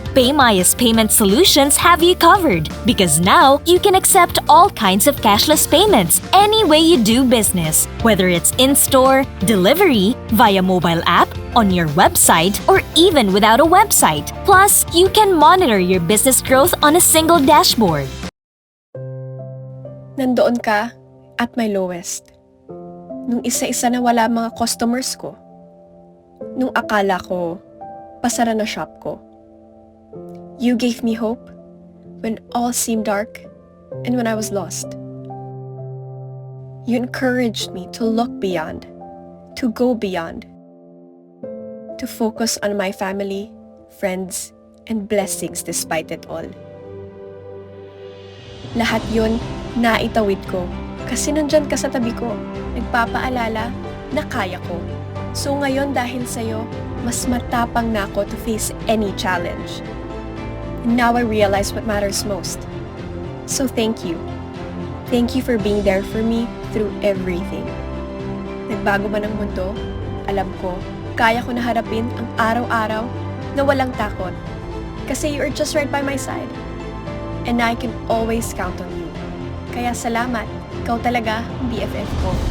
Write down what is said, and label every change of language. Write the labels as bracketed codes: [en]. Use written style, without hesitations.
[en] PayMaya's payment solutions have you covered because now you can accept all kinds of cashless payments any way you do business, whether it's in-store, delivery, via mobile app, on your website, or even without a website. Plus, you can monitor your business growth on a single dashboard. [tl] Nandoon ka [en] at my lowest. [tl] Nung isa-isa na wala mga customers ko. Nung akala ko, pasara na shop ko. [en] You gave me hope when all seemed dark and when I was lost. You encouraged me to look beyond, to go beyond, to focus on my family, friends, and blessings despite it all. [tl] Lahat yun, naitawid ko kasi nandyan ka sa tabi ko, nagpapaalala na kaya ko. So ngayon dahil sa'yo, mas matapang na ako [en] to face any challenge. And now I realize what matters most. So thank you. Thank you for being there for me through everything. [tl] Nagbago man ang mundo, alam ko, kaya ko na harapin ang araw-araw na walang takot. Kasi [en] you are just right by my side. And I can always count on you. [tl] Kaya salamat, ikaw talaga ang BFF ko.